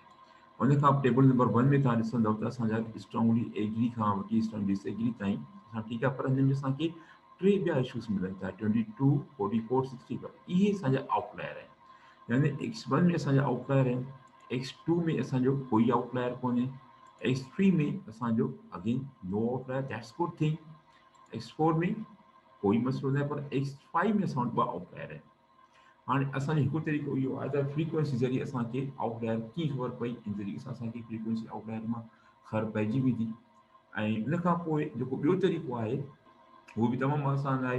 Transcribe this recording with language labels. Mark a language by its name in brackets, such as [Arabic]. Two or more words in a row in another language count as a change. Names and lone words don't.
[Sindhi] उन खां [English] table number 1 [Sindhi] में तव्हां ॾिसंदव त असांजा [English] strongly agree [Sindhi] खां वठी [English] strongly disagree [Sindhi] ताईं असां ठीकु आहे, पर हिन में असांखे टे ॿिया इशूज़ मिलनि था, 22 44 65। इहे असांजा आउटलायर आहिनि, यानी x1 में असांजा आउटलायर आहिनि, x2 में असांजो कोई आउटलायर कोन्हे, x3 में असांजो [English] again no outlier, that's good thing. [Sindhi] x4 में कोई मसइलो न आहे, पर x5 में असां वटि ॿ आउटलायर आहिनि। हाणे असांजो हिकु तरीक़ो इहो आहे त फ्रीक्वेंसी ज़रिए असांखे आउटलायर कीअं ख़बर पई, इन तरीक़े सां असांखे [English] frequency outlier [Sindhi] मां ख़बर पइजी वेंदी। ऐं इन खां पोइ जेको ॿियो तरीक़ो आहे उहो बि तमामु आसान आहे।